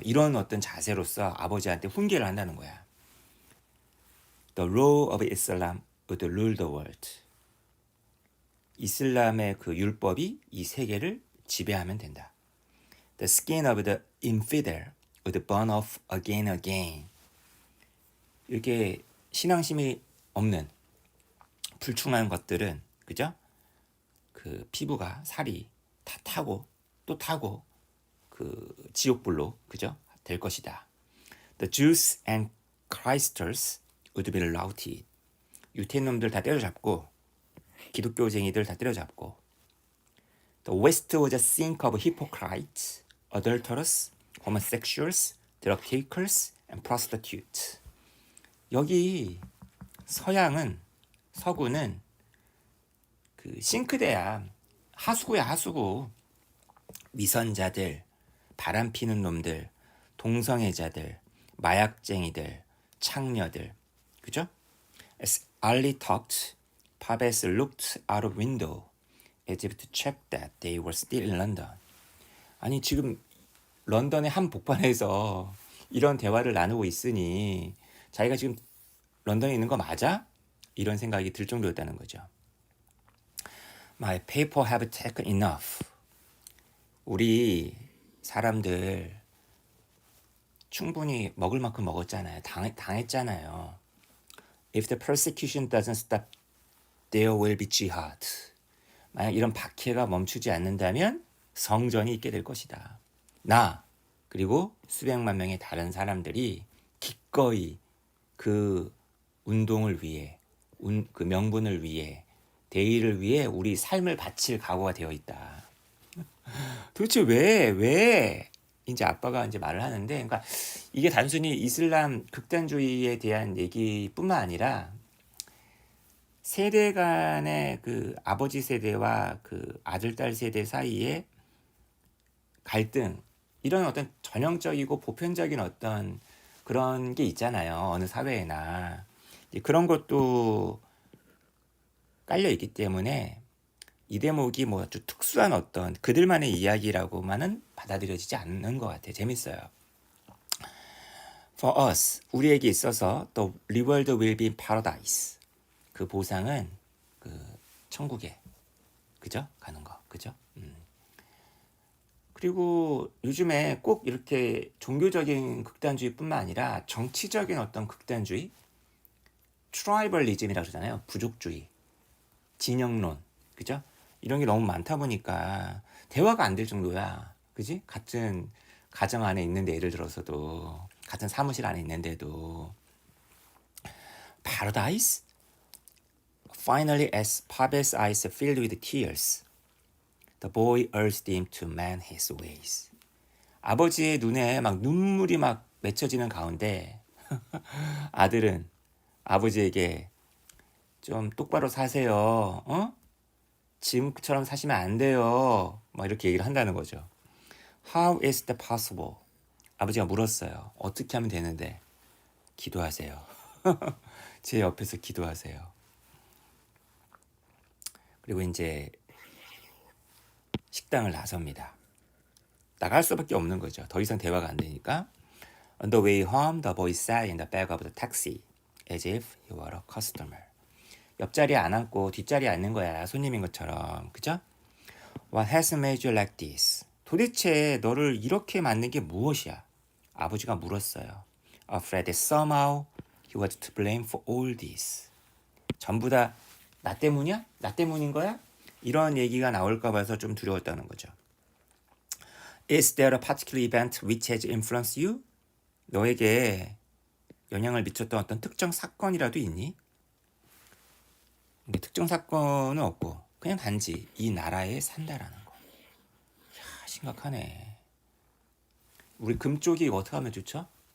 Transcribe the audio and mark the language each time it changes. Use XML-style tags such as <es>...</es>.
<ko>이런 어떤 자세로서 아버지한테 훈계를 한다는 거야.</ko> <en>The law of Islam would rule the world.</en> <ko>이슬람의 그 율법이 이 세계를 지배하면 된다.</ko> <en>The skin of the infidel would burn off again and again.</en> <ko>이렇게 신앙심이 없는 불충한 것들은 그죠? 그 피부가 살이 다 타고 또 타고 그 지옥불로 그죠? 될 것이다.</ko> <en>The Jews and Christers would be routed.</en> <ko>유태인 놈들 다 때려잡고 기독교쟁이들 다 때려잡고.</ko> <en>The West was a sink of hypocrites, adulterers, homosexuals, drug takers, and prostitutes.</en> <ko>여기 서구는 그 싱크대야. 하수구야, 하수구. 위선자들, 바람 피는 놈들, 동성애자들, 마약쟁이들, 창녀들. 그죠?</ko> <en>As Ali talked, Pabes looked out of window as if to check that they were still in London.</en> <ko>아니 지금 런던의 한 복판에서 이런 대화를 나누고 있으니 자기가 지금 런던에 있는 거 맞아? 이런 생각이 들 정도였다는 거죠.</ko> <en>My people have taken enough.</en> <ko>우리 사람들 충분히 먹을 만큼 먹었잖아요. 당했잖아요.</ko> <en>If the persecution doesn't stop, there will be jihad.</en> <ko>만약 이런 박해가 멈추지 않는다면 성전이 있게 될 것이다. 나 그리고 수백만 명의 다른 사람들이 기꺼이 그 운동을 위해, 그 명분을 위해, 대의를 위해 우리 삶을 바칠 각오가 되어 있다. 도대체 왜 이제 아빠가 이제 말을 하는데, 그러니까 이게 단순히 이슬람 극단주의에 대한 얘기뿐만 아니라 세대 간의 그 아버지 세대와 그 아들 딸 세대 사이에 갈등, 이런 어떤 전형적이고 보편적인 어떤 그런 게 있잖아요. 어느 사회에나 그런 것도 깔려 있기 때문에 이 대목이 뭐 아주 특수한 어떤 그들만의 이야기라고만은 받아들여지지 않는 것 같아요. 재밌어요.</ko> <en>For us,</en> <ko>우리에게 있어서</ko> <en>the reward will be paradise.</en> <ko>그 보상은 그 천국에 그죠? 가는 거 그죠? 그리고 요즘에 꼭 이렇게 종교적인 극단주의뿐만 아니라 정치적인 어떤 극단주의, 트라이벌리즘이라고 그러잖아요. 부족주의, 진영론, 그죠? 이런 게 너무 많다 보니까 대화가 안 될 정도야. 그지? 같은 가정 안에 있는데, 예를 들어서도 같은 사무실 안에 있는데도.</ko> <en>Paradise? Finally, as Pabes' eyes filled with tears, the boy urged him to mend his ways.</en> <ko>아버지의 눈에 막 눈물이 막 맺혀지는 가운데 아들은 아버지에게 좀 똑바로 사세요. 어? 지금처럼 사시면 안 돼요. 막 이렇게 얘기를 한다는 거죠.</ko> <en>How is that possible?</en> <ko>아버지가 물었어요. 어떻게 하면 되는데? 기도하세요. 제 옆에서 기도하세요. 그리고 이제 식당을 나섭니다. 나갈 수밖에 없는 거죠. 더 이상 대화가 안 되니까.</ko> <en>On the way home, the boy sat in the back of the taxi as if he were a customer.</en> <ko>옆자리에 안 앉고 뒷자리에 앉는 거야. 손님인 것처럼. 그죠?</ko> <en>What has made you like this?</en> <ko>도대체 너를 이렇게 만든 게 무엇이야? 아버지가 물었어요.</ko> <en>Afraid that somehow he was to blame for all this.</en> <ko>전부 다 나 때문이야? 나 때문인 거야? 이런 얘기가 나올까 봐서 좀 두려웠다는 거죠.</ko> <en>Is there a particular event which has influenced you?</en> <ko>너에게 영향을 미쳤던 어떤 특정 사건이라도 있니? 근데 특정 사건은 없고 그냥 단지 이 나라에 산다라는 거. 야, 심각하네. 우리 금쪽이 이거 어떻게 하면 좋죠?</ko>